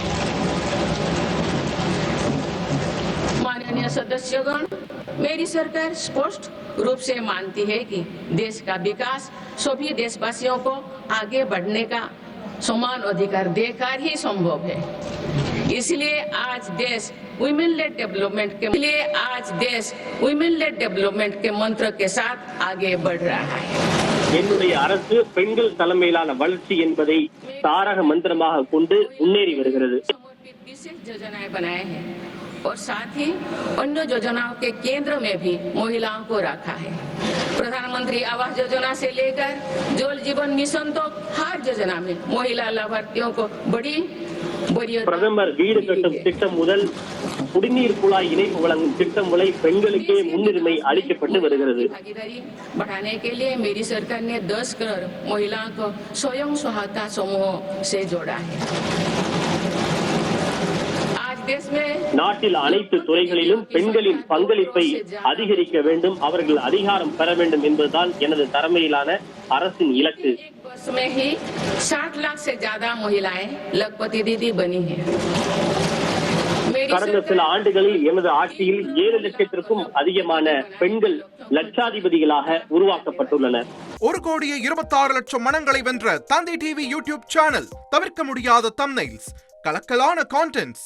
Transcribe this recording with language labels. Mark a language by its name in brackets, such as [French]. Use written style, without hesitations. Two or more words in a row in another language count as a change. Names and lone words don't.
[Hindi] माननीय सदस्यगण, मेरी सरकार स्पष्ट रूप से मानती है कि देश का विकास सभी देशवासियों को आगे बढ़ने का समान अधिकार देकर ही संभव है. इसलिए आज देश [English] women led development [Hindi] के मंत्र के साथ आगे बढ़ रहा है. [Tamil] என்னுடைய அரசு பெண்கள் தலைமையிலான வளர்ச்சி என்பதை தாரக மந்திரமாக கொண்டு முன்னேறி வருகிறது. [Hindi] विशेष योजनाएं बनाए हैं और साथ ही अन्य योजनाओं के केंद्र में भी महिलाओं को रखा है. प्रधानमंत्री आवास योजना से लेकर जल जीवन मिशन तक हर योजना में महिला लाभार्थियों को बड़ी [Tamil] பிரதமர் வீடு கட்டும் திட்டம் முதல் குடிநீர் குழாய் இணைப்பு வழங்கும் திட்டம் வரை பெண்களுக்கே முன்னுரிமை அளிக்கப்பட்டு வருகிறது. [Hindi] बढ़ाने के लिए मेरी सरकार ने 10 करोड़ महिलाओं को स्वयं सहायता समूह से जोड़ा है. आज देश में [Tamil] நாட்டில் அனைத்து துறைகளிலும் பெண்களின் பங்களிப்பை அதிகரிக்க வேண்டும், அவர்கள் அதிகாரம் பெற வேண்டும் என்பதுதான் எனது தலைமையிலான அரசின் இலக்கு. [Hindi] में ही 60 लाख से ज्यादा महिलाएं लखपति दीदी बनी हैं. [Tamil] கடந்த சில ஆண்டுகளில் எனது ஆட்சியில் 7 லட்சத்திற்கும் அதிகமான பெண்கள் லட்சாதிபதிகளாக உருவாக்கப்பட்டுள்ளனர். 1,26,00,000 மனங்களை வென்ற தந்தி டிவி யூடியூப் சேனல். தவிர்க்க முடியாத தம்ப்நெயில்ஸ், கலக்கலான கான்டென்ட்ஸ்.